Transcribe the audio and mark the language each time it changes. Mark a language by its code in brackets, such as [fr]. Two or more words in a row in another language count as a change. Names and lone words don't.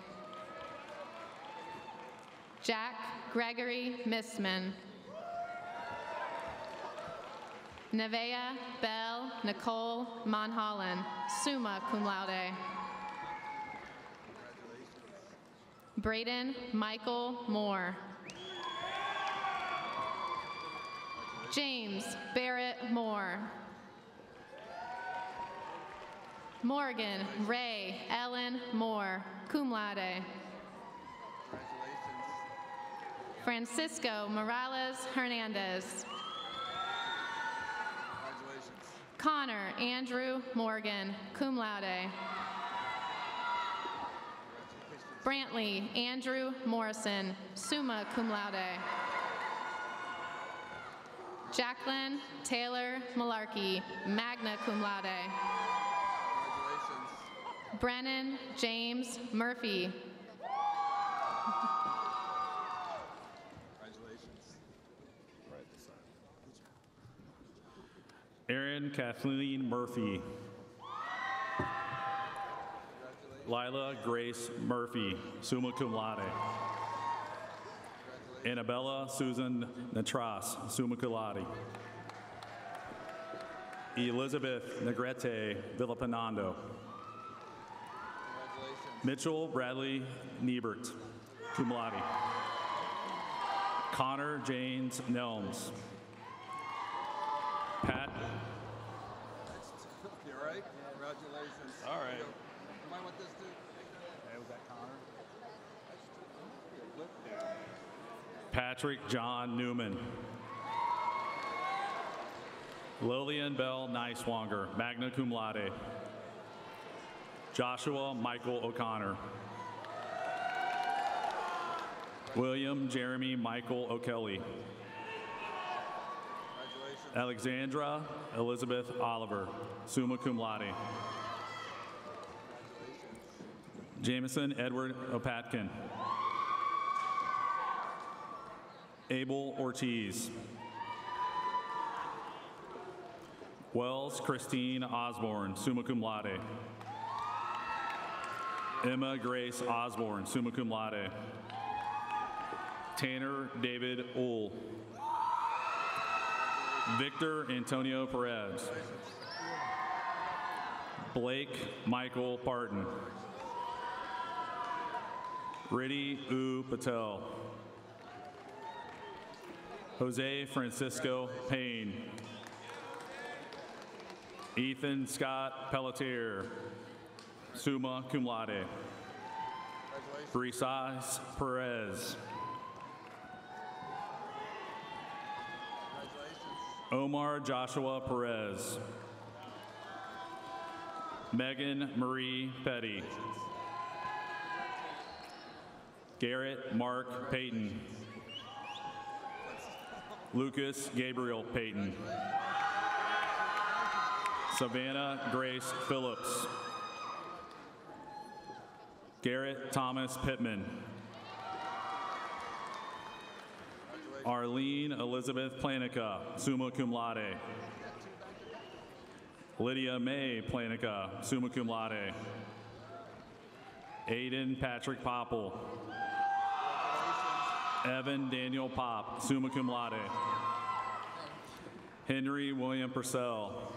[en] Jack Gregory Missman. Nevaeh Belle Nicole Monholland, [la] summa cum laude. [en] Braden Michael Moore. James Barrett Moore. Morgan Ray Ellen Moore, [la] cum laude. [en] Francisco Morales Hernandez. Connor Andrew Morgan, [la] cum laude. [en] Brantley Andrew Morrison, [la] summa cum laude. [en] Jacqueline Taylor Malarkey, [la] magna cum laude. [en] Brennan James Murphy. Erin Kathleen Murphy. Lila Grace Murphy, [la] summa cum laude. [en] Annabella Susan Natras, [la] summa cum laude. [en] Elizabeth Negrete Villapinando. Mitchell Bradley Niebert, [la] cum laude. [en] Connor James Nelms. Pat. You all right? Congratulations. All right. You might want this too. Hey, was that Connor? Patrick John Newman. Lillian Bell Neiswanger, [la] magna cum laude. [en] Joshua Michael O'Connor. William Jeremy Michael O'Kelly. Alexandra Elizabeth Oliver, [la] summa cum laude. [en] Jameson Edward Opatkin. Abel Ortiz. Wells Christine Osborne, [la] summa cum laude. [en] Emma Grace Osborne, [la] summa cum laude. [en] Tanner David Ull. Victor Antonio Perez. Blake Michael Parton. Riddhi U. Patel. Jose Francisco Payne. Ethan Scott Pelletier, [la] summa cum laude. [en] Brisas Perez. Omar Joshua Perez. Megan Marie Petty. Garrett Mark Payton. Lucas Gabriel Payton. Savannah Grace Phillips. Garrett Thomas Pittman. Arlene Elizabeth Planica, [la] summa cum laude. [en] Lydia May Planica, [la] summa cum laude. [en] Aiden Patrick Popple. Evan Daniel Pop, [la] summa cum laude. [en] Henry William Purcell.